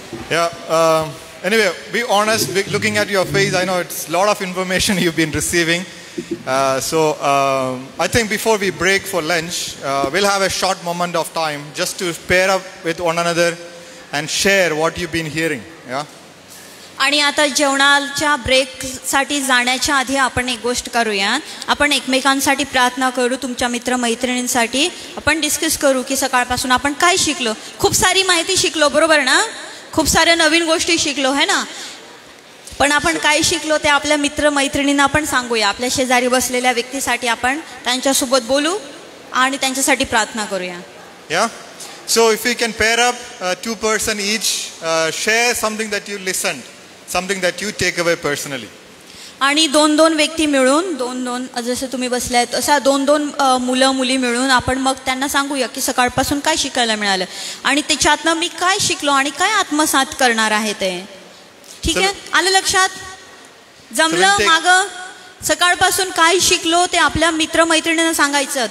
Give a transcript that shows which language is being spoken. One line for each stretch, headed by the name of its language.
English: Yeah. Anyway, be honest. Looking at your face, I know it's a lot of information you've been receiving. I think before we break for lunch, we'll have a short moment of time just to pair up with one another and share what you've been hearing. Yeah.
Marathi: आणि आता जेवणाच्या ब्रेकसाठी जाण्याच्या आधी आपण एक गोष्ट करूया. आपण एकमेकांसाठी प्रार्थना करू. तुमच्या मित्रमैत्रिणींसाठी आपण डिस्कस करू की सकाळपासून आपण काय शिकलो. खूप सारी माहिती शिकलो, बरोबर ना. खूप साऱ्या नवीन गोष्टी शिकलो है ना. पण आपण काय शिकलो ते आपल्या मित्रमैत्रिणींना आपण सांगूया. आपल्या शेजारी बसलेल्या व्यक्तीसाठी आपण त्यांच्यासोबत बोलू आणि त्यांच्यासाठी प्रार्थना करूया.
English: Yeah. So if we can pair up, two person each, share something that you listened, something that you take away personally.
Marathi: आणि दोन व्यक्ती मिळून दोन जसं तुम्ही बसले आहेत असा दोन मुलं मुली मिळून आपण मग त्यांना सांगूया की सकाळपासून काय शिकायला मिळालं आणि त्याच्यातनं मी काय शिकलो आणि काय आत्मसात करणार आहे ते. ठीक आहे, आलं लक्षात. जमलं. मागं सकाळपासून काय शिकलो ते आपल्या मित्रमैत्रिणींना सांगायचं.